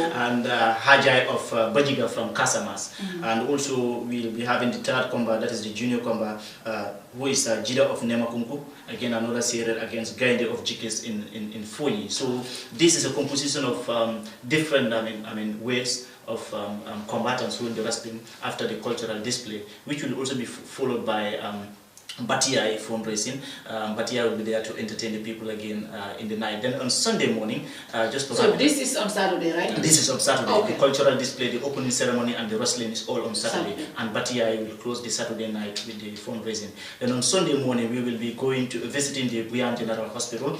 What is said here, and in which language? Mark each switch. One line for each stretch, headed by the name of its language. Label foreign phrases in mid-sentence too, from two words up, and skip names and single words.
English: And Hajai of Bajiga from Casamas. And also we'll be having the 3rd combat, that is the junior combat, who is Jida of Nemakunku, again another series against Gainde of Jikis in Foni. So this is a composition of different ways of combatants who will be wrestling after the cultural display, which will also be followed by Batia fundraising. Batia will be there to entertain the people again in the night. Then on Sunday morning, So this is on Saturday, right? This is on Saturday. Okay. The cultural display, the opening ceremony, and the wrestling is all on Saturday. And Batia will close the Saturday night with the fundraising. Then on Sunday morning, we will be going to visiting the Buyan General Hospital.